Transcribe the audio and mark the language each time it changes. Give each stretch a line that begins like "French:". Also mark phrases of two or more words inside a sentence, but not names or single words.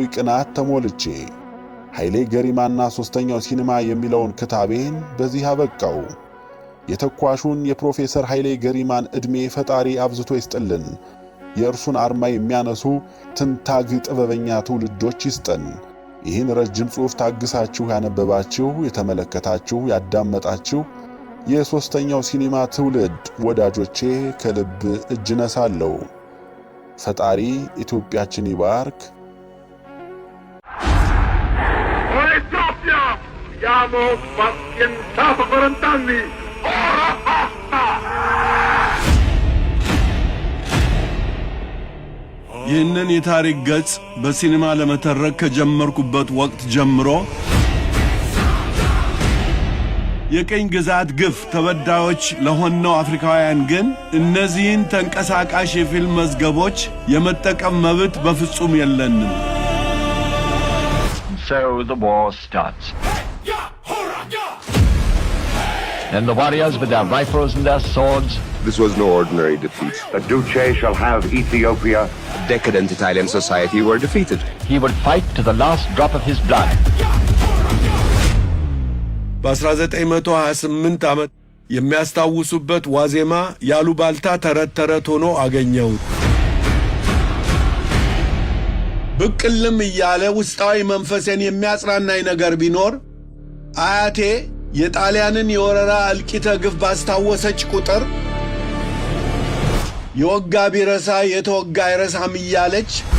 Amharic: ቅናት ተሞልቼ። ኃይሌ ገሪማና ሶስተኛው ሲኒማ የሚለውን ክታቤን በዚህ አበቃው። የተኳሹን የፕሮፌሰር ኃይሌ ገሪማን ዕድሜ ፈጣሪ አብዝቶ ይስጥልን። የእርሱን አርማ የሚያነሱ ትንታግ ጥበበኛ ትውልዶች ይስጠን። ይህን ረጅም ጽሑፍ ታግሳችሁ ያነበባችሁ፣ የተመለከታችሁ፣ ያዳመጣችሁ የሶስተኛው ሲኒማ ትውልድ ወዳጆቼ ከልብ እጅ ነሳለሁ። ፈጣሪ ኢትዮጵያችን ይባርክ። Ethiopia!
Italian: Siamo pazienza per 40 anni!
Amharic: ይህንን የታሪክ ገጽ በሲኒማ ለመተረክ ከጀመርኩበት ወቅት ጀምሮ የቀኝ ግዛት ግፍ ተበዳዮች ለሆነው አፍሪካውያን ግን እነዚህን ተንቀሳቃሽ የፊልም መዝገቦች የመጠቀም መብት በፍጹም የለንም።
English: So the war starts. And the warriors with their rifles and their swords. This was no ordinary defeat. The Duce shall have Ethiopia. Decadent Italian society were defeated. He would fight to the last drop of his blood.
Amharic: በ1928 ዓመት የሚያስታውሱበት ዋዜማ ያሉባልታ ተረት ሆኖ አገኘሁት። ብቅልም እያለ ውስጣዊ መንፈሴን የሚያጽናናኝ ነገር ቢኖር አያቴ የጣሊያንን የወረራ እልቂተ ግፍ ባስታወሰች ቁጥር የወጋ ቢረሳ የተወጋ አይረሳም እያለች